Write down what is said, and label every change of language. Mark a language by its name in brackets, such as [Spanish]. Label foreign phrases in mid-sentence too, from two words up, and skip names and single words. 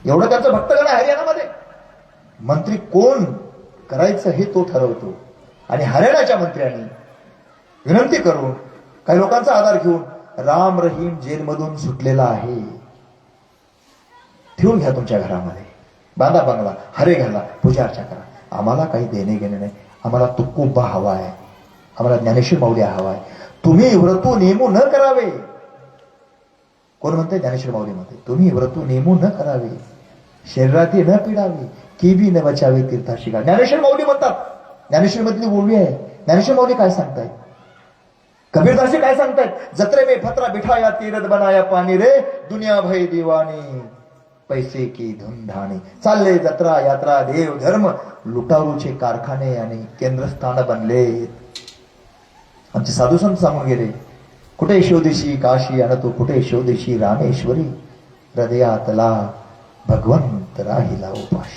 [Marathi] एवढं त्यांचं भक्तगण आहे हरियाणामध्ये. मंत्री कोण करायचं हे तो ठरवतो आणि हरियाणाच्या मंत्र्यांनी विनंती करून काही लोकांचा आधार घेऊन राम रहीम जेलमधून सुटलेला आहे, ठेवून घ्या तुमच्या घरामध्ये, बांधा बंगला, हरे घाला, पूजा अर्चा करा. आम्हाला काही देणे घेणे नाही. आम्हाला तुकोबा हवा आहे, आम्हाला ज्ञानेश्वर माऊली हवा आहे. तुम्ही व्रतू नेमू न करावे. कोण म्हणते? ज्ञानेश्वर माऊली म्हणते तुम्ही व्रतू नेमू न करावे, शरीराती न पिडावे, केवी न बचावे तीर्थाशी का. ज्ञानेश्वर माऊली म्हणतात. ज्ञानेश्वर मधली ओवी आहे. ज्ञानेश्वर माऊली काय सांगतायत? कबीरदासजी काय सांगतायत? [Hindi] जत्रे में फतरा बिठाया तीरथ बनाया पाणी रे, दुनिया भय दिवाणी पैसे की धुंधाणी. [Marathi] चालले जत्रा यात्रा देव धर्म, लुटारूचे कारखाने आणि केंद्रस्थान बनले. आमचे साधू संत सांगून गेले, कुठे शोधेशी काशी आणतो, कुठे शोधेशी रामेश्वरी, हृदयातला भगवंत राहिला उपाशी.